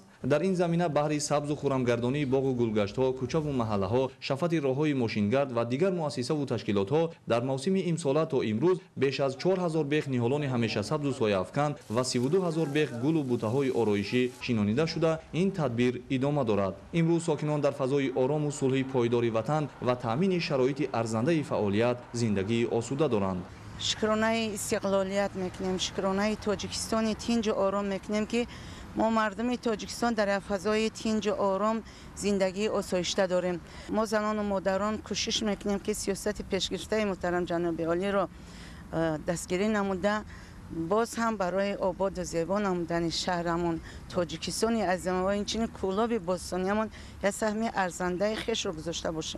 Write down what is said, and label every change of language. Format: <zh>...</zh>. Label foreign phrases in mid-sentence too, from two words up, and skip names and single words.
<tg>дар ин замина баҳри сабзу хуррамгардонии боғу гулгаштҳо кӯчаву маҳаллаҳо шафати роҳҳои мошингард ва дигар муассисаву ташкилотҳо дар мавсими имсола то имрӯз беш аз 4000 бех ниҳолони ҳамешасабзу сояафкан ва 32000 бех гулу бутаҳои ороишӣ шинонида шуда ин тадбир идома дорад. имрӯз сокинон дар фазои орому сулҳи пойдори ватан ва таъмини шароити арзандаи фаъолият зиндагии осуда доранд. шукронаи истиқлолият мекунем, шукронаи тоҷикистони тинҷу ором мекунем ки</tg> <fa>ما مردم تاجیکستان در فضای تنج و آرام زندگی آسایشته داریم. ما زنان و مادران کوشش میکنیم که سیاست پیشگرفته محترم جناب عالی را دستگیری نموده باز هم برای آباد و زیبا نمودن شهرمون تاجیکستان عزیزم و اینچنین کولاب باستانیمون یک سهم ارزنده خویش رو گذاشته باشیم.</fa>